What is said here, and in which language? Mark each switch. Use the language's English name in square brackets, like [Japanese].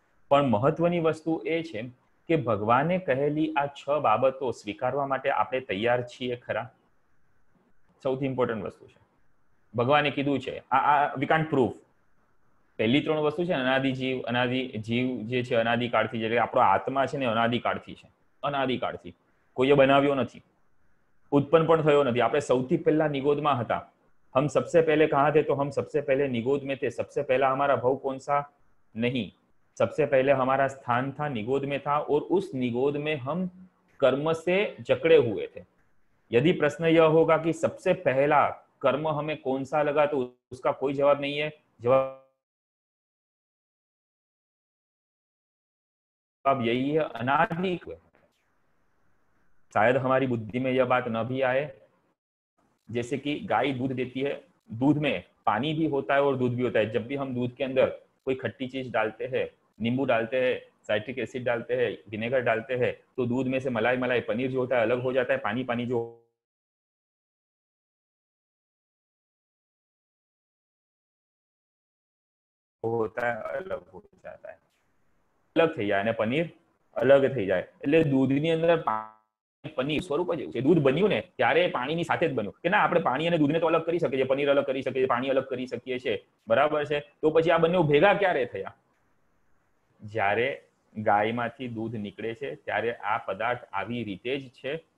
[Gujarati] પણ મહત્વની વસ્તુ એ છે કે ભગવાને કહેલી આ 6 બાબતો સ્વીકારવા માટે આપણે તૈયાર છીએ ખરા? સૌથી ઇમ્પોર્ટન્ટ વસ્તુ છે. ભગવાને કીધું છે આ [English] We can't proof. [Gujarati] પહેલી 3 વસ્તુ છે અનાદિ જીવ, અનાદિ જીવ જે છે અનાદિકાળથી, એટલે આપણો આત્મા છે ને અનાદિકાળથી છે. અનાદિકાળથી કોઈએ બનાવ્યો નથી, ઉત્પન્ન પણ થયો નથી. આપણે સૌથી પહેલા નિગોદમાં હતા. [Hindi] हम सबसे पहले कहाँ थे? तो हम सबसे पहले निगोद में थे. सबसे पहला हमारा भव कौन सा? नहीं, सबसे पहले हमारा स्थान था निगोद में था और उस निगोद में हम कर्म से जकड़े हुए थे. यदि प्रश्न यह होगा कि सबसे पहला कर्म हमें कौन सा लगा तो उसका कोई जवाब नहीं है. जवाब जवाब यही है, अनादि। शायद हमारी बुद्धि में यह बात न भी आए, जैसे कि गाय दूध देती है, दूध में पानी भी होता है और दूध भी होता है। जब भी हम दूध के अंदर कोई खट्टी चीज डालते हैं, नींबू डालते हैं, साइट्रिक एसिड डालते हैं, विनेगर डालते हैं, तो दूध में से मलाई मलाई पनीर जो होता है अलग हो जाता है, पानी पानी जो होता है अलग हो जाता है, अलग [Gujarati] થઈ જાય અને પનીર અલગ થઈ જાય। એટલે દૂધની અંદર પનીર સ્વરૂપ જ એવું છે। દૂધ બન્યું ને ત્યારે પાણીની સાથે જ બન્યું કે ના, આપણે પાણી અને દૂધને તો અલગ કરી શકીએ છીએ, પનીર અલગ કરી શકીએ છીએ, પાણી અલગ કરી શકીએ છીએ, બરાબર છે। તો પછી આ બંને ભેગા ક્યારે થયા? જ્યારે ગાયમાંથી દૂધ નીકળે છે ત્યારે આ પદાર્થ આવી રીતે જ છે।